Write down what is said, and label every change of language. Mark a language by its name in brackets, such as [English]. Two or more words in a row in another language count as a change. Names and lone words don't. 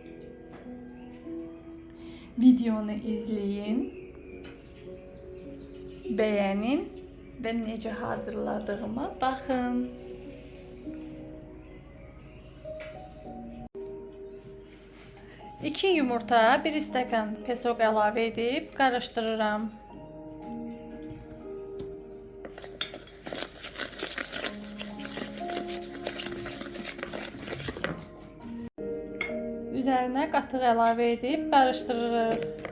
[Turkish] Videonu izleyin, beğenin ve [Azerbaijani] necə hazırladığıma [Turkish] bakın. [Azerbaijani] 2 yumurta, 1 stəkan pesog əlavə edib qarışdırıram. Üzərinə qatıq əlavə edib qarışdırırıq.